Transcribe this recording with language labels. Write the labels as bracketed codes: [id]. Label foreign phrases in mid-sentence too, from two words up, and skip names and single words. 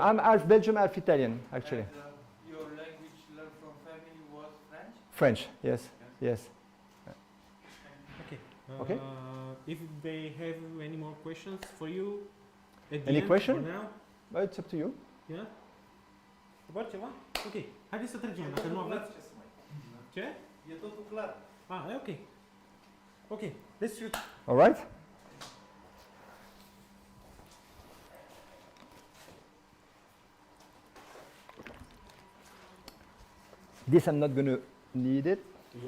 [en] I'm half Belgium, half Italian, actually. And, your language learned from family was French? French, yes. Okay. Okay. If they have any more questions for you, at the Any end, question? for now, But it's up to you. yeah? [ro] Doar ceva? Ok. Haideți să trecem, dacă nu aveți... Ce? E totul clar. Ah, e ok. [en] Ok, let's shoot. All right. This I'm not going to need it. Yeah.